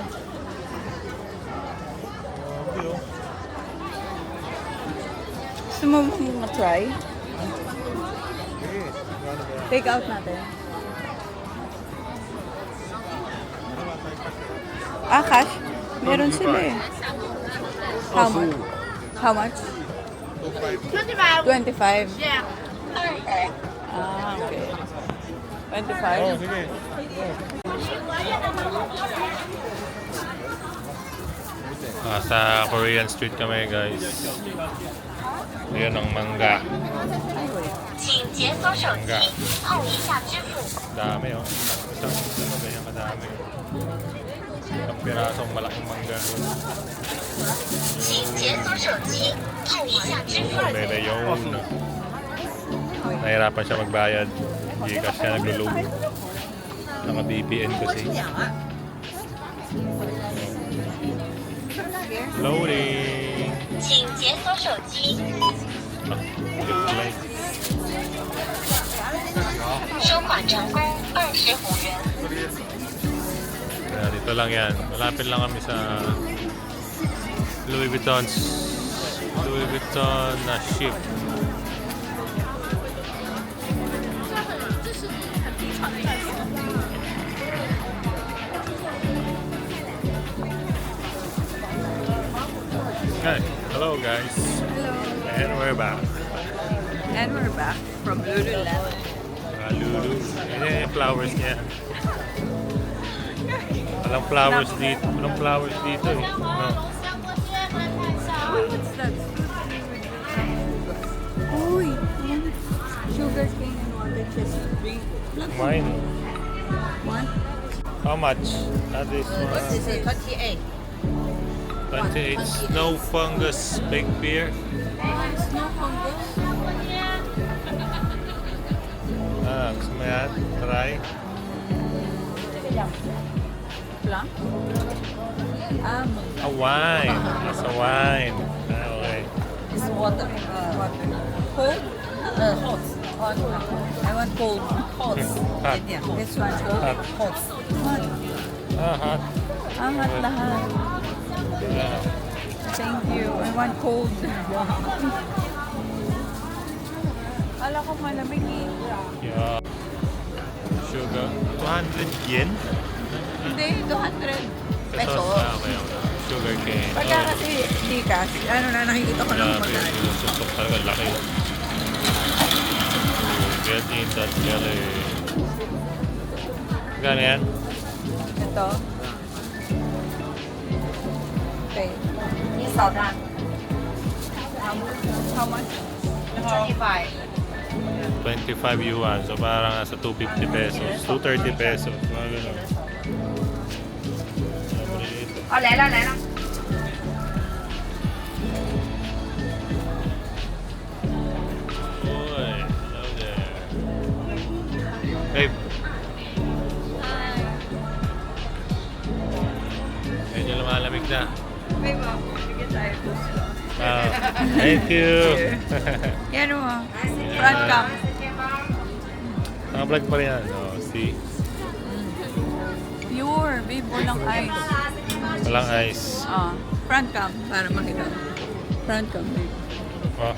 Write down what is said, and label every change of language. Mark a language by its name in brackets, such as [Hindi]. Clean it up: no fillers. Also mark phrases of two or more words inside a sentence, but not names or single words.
[English] okay, oh. [Filipino] Gusto mo ma-try? Okay, ano ba? [English] Take out [Filipino] natin. Ah, cash? Meron sila eh. [English] How much? How much? 25. Yeah. Ah, okay. 25? [Filipino] Oh, sige. Sa [English] Korean street [Filipino] kami guys. Yan ang mangga. [Chinese] 请解锁手机，后一下支付。 [Filipino] Dami oh. Isang ganyan kadami. Isang pirasong malaking mangga. [Chinese] 请解锁手机，后一下支付。 [Filipino] May yun. Nahirapan siya magbayad. Gcash siya naglulog. Naka-VPN kasi. Loading. [Chinese] 请解锁手机， [English] Reply. [Chinese] 收款成功25元。 [Filipino] Dito lang yan. Malapit lang kami sa Louis Vuitton na ship. [English] Hi. Hello guys. Hello. And we're back. And we're back from Lululemon. Lulu. [Filipino] Yan yung flowers niya. Walang flowers dito. Walang flowers dito eh. No. [English] What's that? Uy! Sugar cane and water chest drink. Mine. One? How much? That is What is it? 28. 28 snow fungus baked beer. Snow fungus. [Filipino] Gusto mo yan? [English] Try. Plum? A wine. That's a wine. Okay. It's water. Water. Cold? Hot. Hot. I want cold. Hot. Hot. Yeah. This one cold? Hot. Hot. Hot. Hot. [Filipino] Angat lahat. [English] Yeah. Thank you. I want cold. [Filipino] Kala ko malamig eh. [English] Yeah. Sugar. 200 yen? [Filipino] Hindi, 200 pesos. [English] Okay. Sugar cane. [Filipino] Pagka kasi Gcash, ano na nakikita ko ng Grabe. magkano. Tutok talaga. Laki. [English] Getting that jelly. [Filipino] Gano yan? Ito. [English] Okay. Salt. How much? 25. [Filipino] 25 yuan. So parang nasa 250 pesos. 230 pesos. Mga ganun. [Chinese] Oh, 来了来了。 [English] Uy, hello there. [Filipino] Babe. Medyo lumalamig na. May mga bigyan tayo po sila. [English] Thank you. [Filipino] Yan o. [English] Front cam. [Filipino] Naka-vlog pa rin yan. [English] Oh, see? [Filipino] Pure. Babe, walang ice. Walang ice. [English] Front cam. [Filipino] Para makita. [English] Front cam, babe. Oh.